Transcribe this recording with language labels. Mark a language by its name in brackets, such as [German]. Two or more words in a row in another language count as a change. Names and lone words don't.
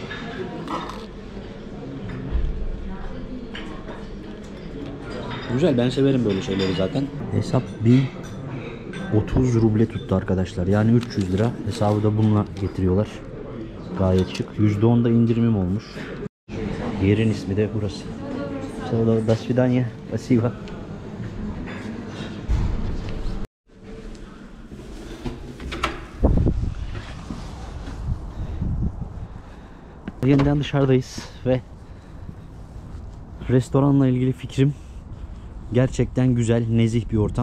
[Turkish] Güzel, ben severim böyle şeyleri zaten. Hesap 1030 ruble tuttu arkadaşlar. Yani 300 lira. Hesabı da bununla getiriyorlar. Gayet şık. %10 da indirimim olmuş. Yerin ismi de burası. [Russian] До свидания. Спасибо. [Turkish] Yeniden dışarıdayız ve restoranla ilgili fikrim gerçekten güzel, nezih bir ortam.